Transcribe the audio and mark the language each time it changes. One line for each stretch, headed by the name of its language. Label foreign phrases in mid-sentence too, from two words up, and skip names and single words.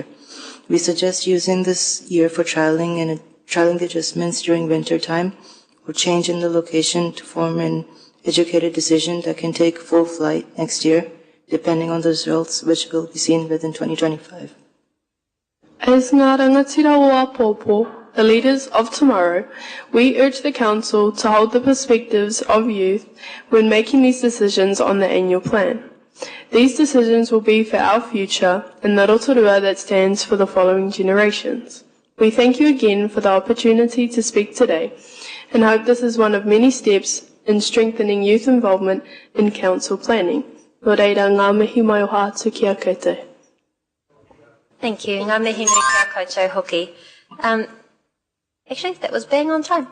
English: We suggest using this year for trialing the adjustments during winter time, or change in the location to form an educated decision that can take full flight next year, depending on the results, which will be seen within 2025.
Māori: As ngā rangatira o Apopo,
English: the leaders of tomorrow, we urge the Council to hold the perspectives of youth when making these decisions on the annual plan. These decisions will be for our future and the Rotorua that stands for the following generations. We thank you again for the opportunity to speak today and hope this is one of many steps in strengthening youth involvement in council planning.
Māori: Nō reira, ngā mihi mai o hātu ki a koutou.
English: Thank you.
Māori: Ngā mihi nui kia koutou hoki.
English: Actually, that was bang on time.